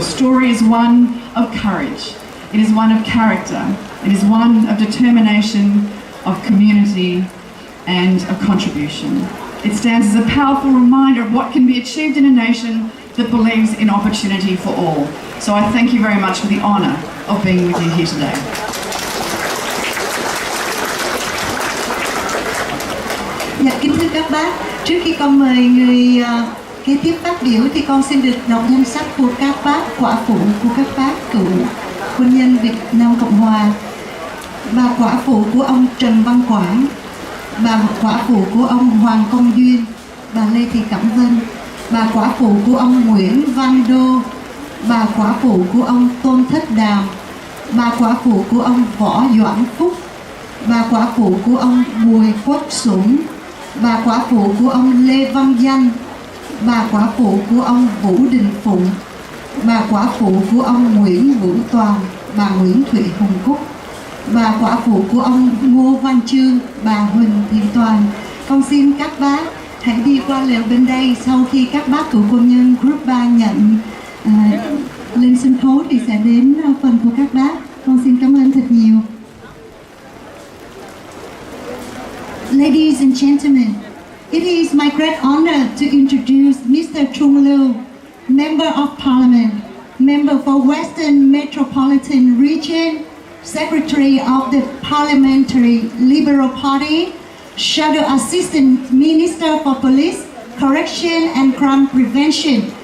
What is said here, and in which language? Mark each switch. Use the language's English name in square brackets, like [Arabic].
[English] Your story is one of courage, it is one of character, it is one of determination, of community and of contribution. It stands as a powerful reminder of what can be achieved in a nation that believes in opportunity for all. So I thank you very much for the honour of being with you here today. [Vietnamese] Dạ, kính thưa các bác, trước khi con mời người kế tiếp phát biểu thì con xin được đọc danh sách của các bác quả phụ của các bác cựu quân nhân Việt Nam Cộng Hòa. Bà quả phụ của ông Trần Văn Quảng, bà quả phụ của ông Hoàng Công Duyên, bà Lê Thị Cẩm Vân, bà quả phụ của ông Nguyễn Văn Đô, bà quả phụ của ông Tôn Thất Đàm, bà quả phụ của ông Võ Doãn Phúc, bà quả phụ của ông Bùi Quốc Sủng, bà quả phụ của ông Lê Văn Danh, bà quả phụ của ông Vũ Đình Phụng, bà quả phụ của ông Nguyễn Vũ Toàn, bà Nguyễn Thị Hồng Cúc, bà quả phụ của ông Ngô Văn Chương, bà Huỳnh Thị Toàn. Con xin các bác hãy đi qua lều bên đây. Sau khi các bác cựu quân nhân Group 3 nhận lên sân khấu thì sẽ đến phần của các bác. Con xin cảm ơn thật nhiều. [English] Ladies and gentlemen, it is my great honor to introduce Mr. Trung Lưu, Member of Parliament, Member for Western Metropolitan Region, Secretary of the Parliamentary Liberal Party, Shadow Assistant Minister for Police, Correction and Crime Prevention.